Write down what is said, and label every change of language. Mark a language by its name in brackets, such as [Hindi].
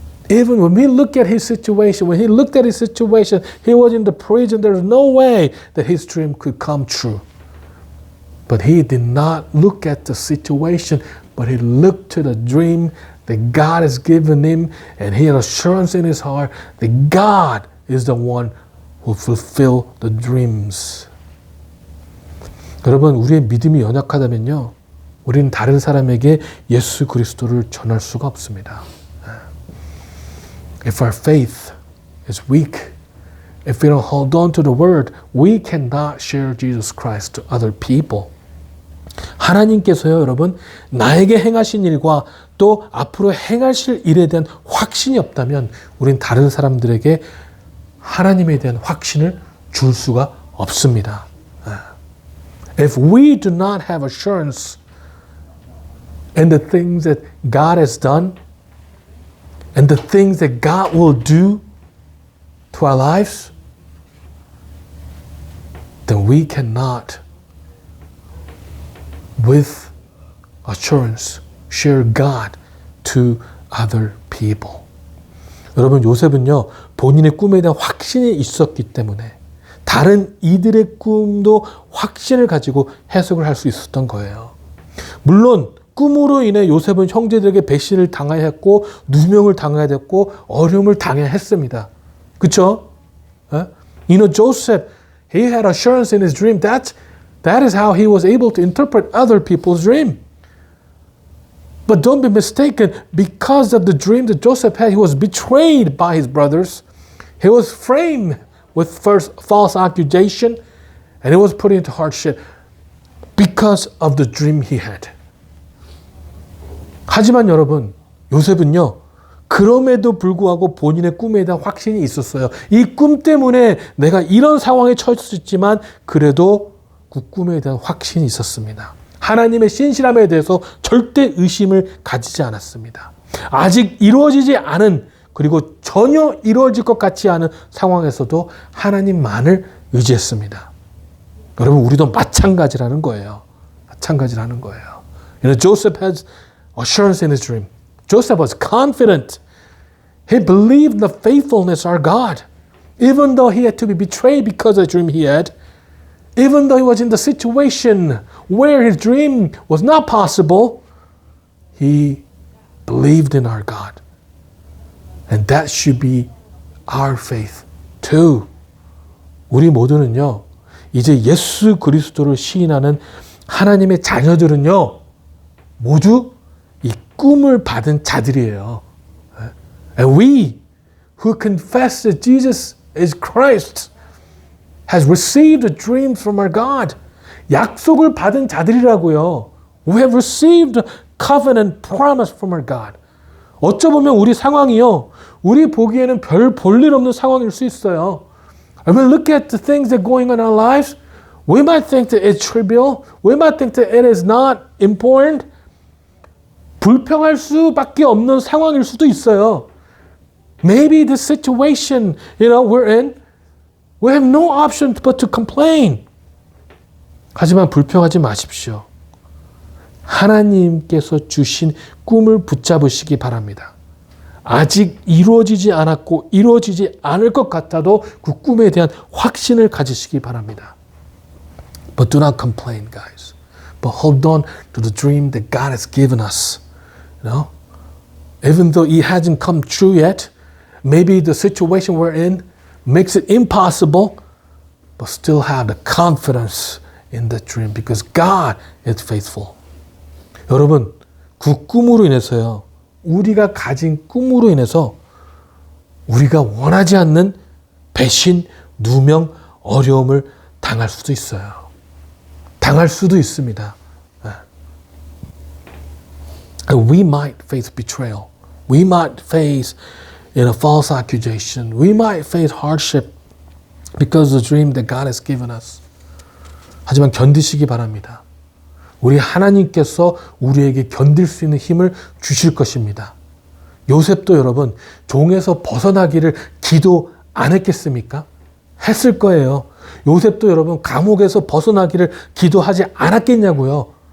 [English] Even when we look at his situation, when he looked at his situation, he was in the prison, there was no way that his dream could come true. But he did not look at the situation, but he looked to the dream that God has given him, and he had assurance in his heart that God is the one who will fulfill the dreams. [Korean] 여러분, 우리의 믿음이 연약하다면요, 우리는 다른 사람에게 예수 그리스도를 전할 수가 없습니다. [English] If our faith is weak, if we don't hold on to the word, we cannot share Jesus Christ to other people. [Korean] 하나님께서요, 여러분, 나에게 행하신 일과 또 앞으로 행하실 일에 대한 확신이 없다면 우린 다른 사람들에게 하나님에 대한 확신을 줄 수가 없습니다. [English] If we do not have assurance in the things that God has done and the things that God will do to our lives, then we cannot with assurance share God to other people. [Korean] 여러분, 요셉은요, 본인의 꿈에 대한 확신이 있었기 때문에 다른 이들의 꿈도 확신을 가지고 해석을 할 수 있었던 거예요. 물론 꿈으로 인해 요셉은 형제들에게 배신을 당해야 했고 누명을 당해야 됐고 어려움을 당해야 했습니다. 그렇죠? [English] You know, Joseph, he had assurance in his dream. That is how he was able to interpret other people's dream. But don't be mistaken, because of the dream that Joseph had, he was betrayed by his brothers. He was framed with false accusation, and he was put into hardship because of the dream he had. [Korean] 하지만 여러분, 요셉은요, 그럼에도 불구하고 본인의 꿈에 대한 확신이 있었어요. 이 꿈 때문에 내가 이런 상황에 처했지만 그래도 그 꿈에 대한 확신이 있었습니다. 하나님의 신실함에 대해서 절대 의심을 가지지 않았습니다. 아직 이루어지지 않은, 그리고 전혀 이루어질 것 같지 않은 상황에서도 하나님만을 의지했습니다. 여러분, 우리도 마찬가지라는 거예요. 마찬가지라는 거예요. [English] You know, Joseph has assurance in his dream. Joseph was confident. He believed in the faithfulness of our God. Even though he had to be betrayed because of the dream he had, even though he was in the situation where his dream was not possible, he believed in our God. And that should be our faith too. [Korean] 우리 모두는요, 이제 예수 그리스도를 시인하는 하나님의 자녀들은요, 모두 이 꿈을 받은 자들이에요. [English] And we who confess that Jesus is Christ has received a dream from our God. [Korean] 약속을 받은 자들이라고요. [English] We have received a covenant promise from our God. [Korean] 어쩌보면 우리 상황이요. 우리 보기에는 별 볼일 없는 상황일 수 있어요. [English] When we look at the things that are going on in our lives, we might think that it's trivial. We might think that it is not important. [Korean] 불평할 수밖에 없는 상황일 수도 있어요. [English] Maybe the situation, we're in, we have no option but to complain. [Korean] 하지만 불평하지 마십시오. 하나님께서 주신 꿈을 붙잡으시기 바랍니다. 아직 이루어지지 않았고 이루어지지 않을 것 같아도 그 꿈에 대한 확신을 가지시기 바랍니다. [English] But do not complain, guys. But hold on to the dream that God has given us. Even though it hasn't come true yet, maybe the situation we're in makes it impossible, but still have the confidence in the dream because God is faithful. [Korean] 여러분, 그 꿈으로 인해서요. 우리가 가진 꿈으로 인해서 우리가 원하지 않는 배신, 누명, 어려움을 당할 수도 있어요. 당할 수도 있습니다. [English] We might face betrayal. We might face a false accusation. We might face hardship because of the dream that God has given us. [Korean] 하지만 견디시기 바랍니다. 우리 하나님께서 우리에게 견딜 수 있는 힘을 주실 것입니다. 요셉도 여러분 종에서 벗어나기를 기도 안 했겠습니까? 했을 거예요. 요셉도 여러분 감옥에서 벗어나기를 기도하지 않았겠냐고요.